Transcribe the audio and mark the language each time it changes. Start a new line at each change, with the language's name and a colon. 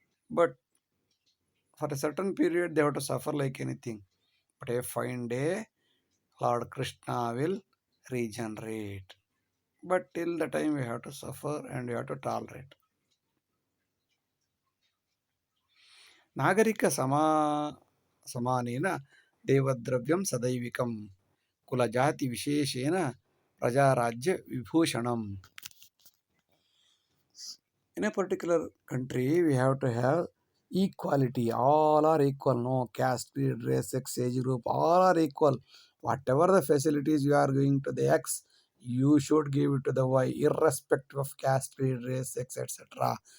English: But for a certain period they have to suffer like anything. But a fine day, Lord Krishna will regenerate. But till the time we have to suffer and we have to tolerate.
Sanskrit: ನಾಗರಿಕ ಸಮಾನೇನ ದೇವದ್ರವ್ಯಂ ಸದೈವಿಕಂ ಕುಲಜಾತಿ ವಿಶೇಷೇನ ಪ್ರಜಾರಾಜ್ಯ ವಿಭೂಷಣಂ.
English: In a particular country, we have to have equality. All are equal. No caste, creed, race, sex, age group. All are equal. Whatever the facilities you are giving to the X, you should give it to the Y, irrespective of caste, creed, race, sex, etc.